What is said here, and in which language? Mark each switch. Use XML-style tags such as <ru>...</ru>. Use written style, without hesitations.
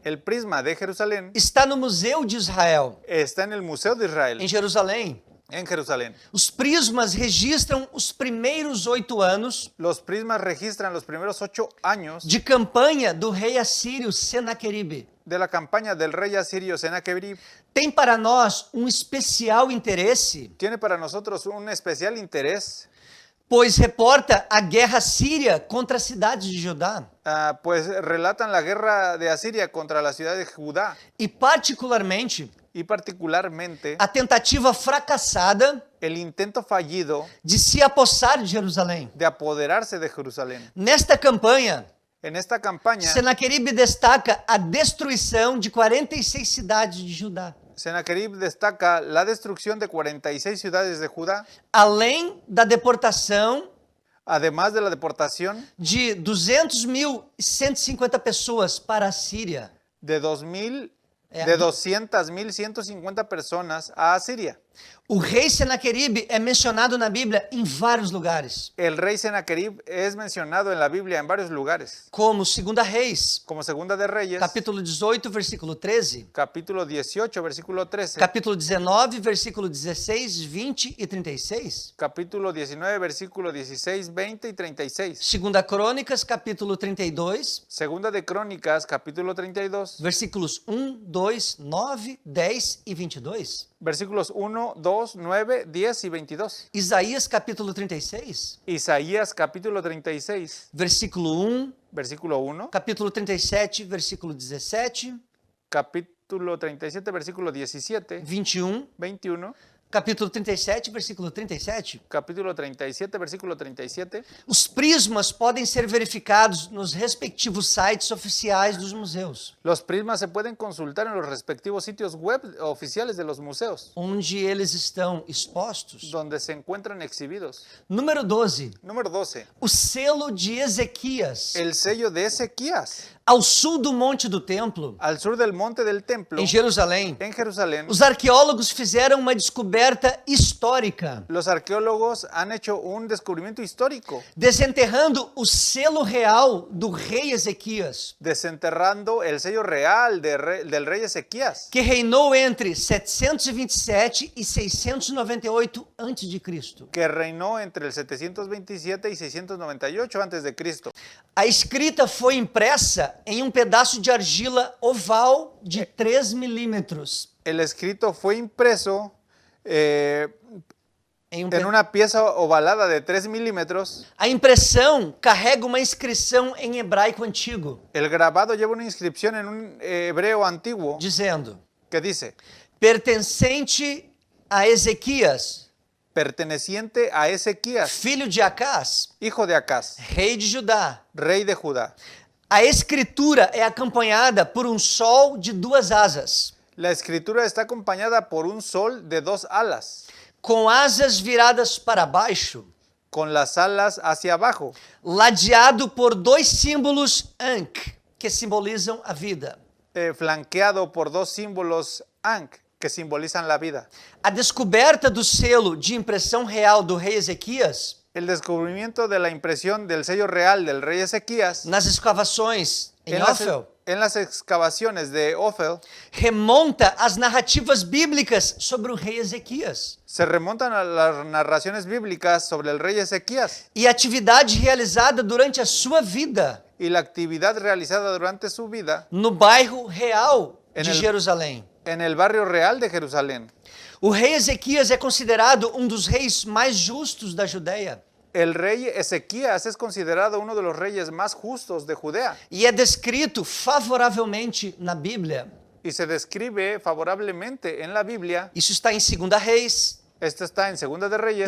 <es>el prisma de Jerusalén,</es> <pt>está no Museu de Israel,</pt> <es>está en el Museo de Israel,</es> <pt>em Jerusalém.</pt> <es>en Jerusalén.</es> <pt>Os prismas registram os primeiros 8 anos</pt> <es>Los prismas registran los primeros 8 años</es> <pt>de campanha do rei assírio Senaqueribe.</pt> <es>de la campaña del rey asirio Sennacherib.</es> <pt>Tem para nós um especial interesse,</pt> <es>Tiene para nosotros un especial interés,</es> <pt>pois reporta a guerra síria contra as cidades de Judá</pt> <es>pues relatan la guerra de Asiria contra la ciudad de Judá</es> <pt>e particularmente</pt> <es>y particularmente</es> <pt>a tentativa fracassada</pt> <es>el intento fallido</es> <pt>de se apossar de Jerusalém.</pt> <es>de apoderarse de Jerusalén.</es> <pt>Nesta campanha,</pt> <es>En esta campaña,</es> <pt>Senaqueribe destaca a destruição de 46 cidades de Judá,</pt> <es>Sennacherib destaca la destrucción de 46 ciudades de Judá,</es> <pt>além da deportação</pt> <es>además de la deportación</es> <pt>de 200.150 pessoas para a Síria.</pt> <es>de 200.150 personas a Asiria.</es> <pt>O rei Senaqueribe é mencionado na Bíblia em vários lugares,</pt> <es>El rey Sennacherib es mencionado en la Biblia en varios lugares,</es> <pt>como 2 Reis,</pt> <es>como Segunda de Reyes,</es> <pt>capítulo 18, versículo 13,</pt> <es>capítulo 18, versículo 13,</es> <pt>capítulo 19, versículo 16, 20 e 36,</pt> <es>capítulo 19, versículo 16, 20 y 36,</es> <pt>2 Crônicas, capítulo 32,</pt> <es>Segunda de Crónicas, capítulo 32,</es> <pt>versículos 1, 2, 9, 10 e 22,</pt> <es>versículos 1, 2, 9, 10 y 22,</es> <pt>Isaías, capítulo 36,</pt> <es>Isaías, capítulo 36,</es> <pt>versículo 1,</pt> <es>versículo 1,</es> <pt>capítulo 37, versículo 17,</pt> <es>capítulo 37, versículo 17,</es> <pt>21,</pt> <es>21,</es> <pt>capítulo 37, versículo 37.</pt> <es>capítulo 37, versículo 37.</es> <pt>Os prismas podem ser verificados nos respectivos sites oficiais dos museus,</pt> <es>Los prismas se pueden consultar en los respectivos sitios web oficiales de los museos,</es> <pt>onde eles estão expostos.</pt> <es>donde se encuentran exhibidos.</es> <pt>Número 12.</pt> <es>Número 12.</es> <pt>O selo de Ezequias,</pt> <es>El sello de Ezequías.</es> <pt>ao sul do Monte do Templo,</pt> <es>Al sur del monte del templo,</es> <pt>em Jerusalém.</pt> <es>en Jerusalén,</es> <pt>Os arqueólogos fizeram uma descoberta descoberta histórica,</pt> <es>Los arqueólogos han hecho un descubrimiento histórico,</es> <pt>desenterrando o selo real do rei Ezequias,</pt> <es>desenterrando el sello real del rey Ezequías,</es> <pt>que reinou entre 727 e 698 a.C.</pt> <es>que reinó entre el 727 y 698 antes de Cristo.</es> <pt>A escrita foi impressa em um pedaço de argila oval de 3 milímetros.</pt> <es>El escrito fue impreso</es> <pt>Em um</pt> <es>en una pieza ovalada de 3 milímetros.</es> <pt>A impressão carrega uma inscrição em hebraico antigo,</pt> <es>El grabado lleva una inscripción en un hebreo antiguo</es> <pt>dizendo:</pt> <es>que dice,</es> <pt>pertencente a Ezequias,</pt> <es>perteneciente a Ezequías,</es> <pt>filho de Acás,</pt> <es>hijo de Acaz,</es> <pt>rei de Judá.</pt> <es>rey de Judá.</es> <pt>A escritura é acompanhada por um sol de 2 asas,</pt> <es>La escritura está acompañada por un sol de 2 alas,</es> <pt>com asas viradas para baixo,</pt> <es>con las alas hacia abajo,</es> <pt>ladeado por 2 símbolos Ankh, que simbolizam a vida.</pt> <es>flanqueado por 2 símbolos Ankh, que simbolizan la vida.</es> <pt>A descoberta do selo de impressão real do rei Ezequias,</pt> <es>El descubrimiento de la impresión del sello real del rey Ezequías</es> <pt>nas escavações em Ofel,</pt> <es>en las excavaciones de Ofel</es> <pt>remonta às narrativas bíblicas sobre o rei Ezequias</pt> <es>se remontan a las narraciones bíblicas sobre el rey Ezequías</es> <pt>e a atividade realizada durante a sua vida</pt> <es>y la actividad realizada durante su vida</es> <pt>no bairro real</pt> <es>En de el-</es> <pt>Jerusalém.</pt> <es>en el barrio real de Jerusalén.</es> <pt>O rei Ezequias é considerado um dos reis mais justos da Judéia</pt> <es>El rey Ezequías es considerado uno de los reyes más justos de Judea</es> <pt>e é descrito favoravelmente na Bíblia.</pt> <es>y se describe favorablemente en la Biblia.</es> <pt>Isso está em 2 Reis,</pt> <es>Esto está en Segunda de Reyes,</es>